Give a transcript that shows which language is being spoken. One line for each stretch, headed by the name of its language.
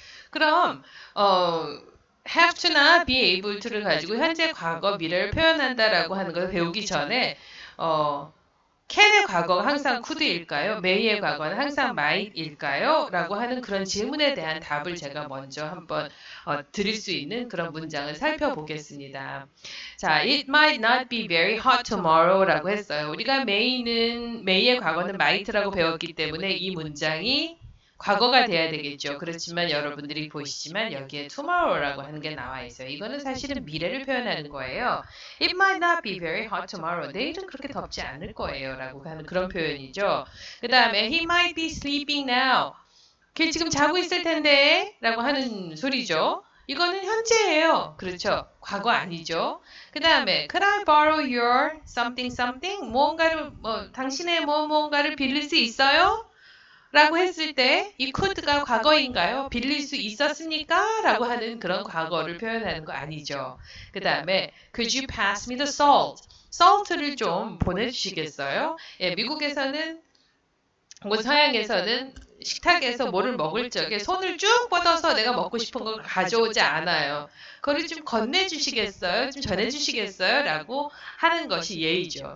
Korean: 그럼 have to나 be able to를 가지고 현재, 과거, 미래를 표현한다라고 하는 것을 배우기 전에 어, can의 과거가 항상 could일까요? may의 과거는 항상 might일까요? 라고 하는 그런 질문에 대한 답을 제가 먼저 한번 드릴 수 있는 그런 문장을 살펴보겠습니다.
English: 자, it might not be very hot tomorrow
Korean: 라고 했어요. 우리가 may의 과거는 might라고 배웠기 때문에 이 문장이 과거가 돼야 되겠죠. 그렇지만 여러분들이 보시지만 여기에 tomorrow라고 하는 게 나와 있어요. 이거는 사실은 미래를 표현하는 거예요.
English: It might not be very hot tomorrow.
Korean: 내일은 그렇게 덥지 않을 거예요. 라고 하는 그런 표현이죠. 그 다음에
English: he might be sleeping now.
Korean: 걔 지금 자고 있을 텐데 라고 하는 소리죠. 이거는 현재예요. 그렇죠. 과거 아니죠. 그 다음에
English: could I borrow your something something?
Korean: 무언가를 당신의 무언가를 빌릴 수 있어요? 라고 했을 때 이 could가 과거인가요? 빌릴 수 있었습니까? 라고 하는 그런 과거를 표현하는 거 아니죠. 그 다음에
English: could you pass me the salt?
Korean: salt를 좀 보내주시겠어요? 예, 미국에서는 혹은 서양에서는 식탁에서 뭐를 먹을 적에 손을 쭉 뻗어서 내가 먹고 싶은 걸 가져오지 않아요. 그거를 좀 건네주시겠어요? 좀 전해주시겠어요? 라고 하는 것이 예의죠.